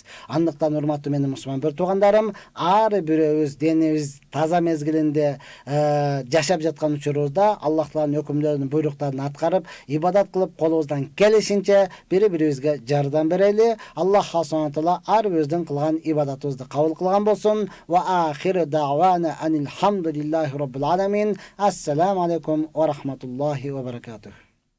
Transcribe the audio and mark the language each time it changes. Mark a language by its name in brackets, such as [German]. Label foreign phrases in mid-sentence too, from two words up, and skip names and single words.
[Kyrgyz] Андыктан урматтуу менин мусулман бир туугандарым, ар бирөөбүз денибиз таза мезгилинде жашап жаткан учурубузда Аллах Тааланын өкүмдөрүн, буйруктарын аткарып, ибадат кылып, колубуздан келишинче бири-бирибизге жардам берели. Аллах [Arabic] سبحانه وتعالى [Kyrgyz] ар бирибиздин кылган ибадатыбызды кабыл кылган болсун. [Arabic] Ва آخر دعوانا أن الحمد لله رب العالمين. السلام عليكم ورحمة الله وبركاته.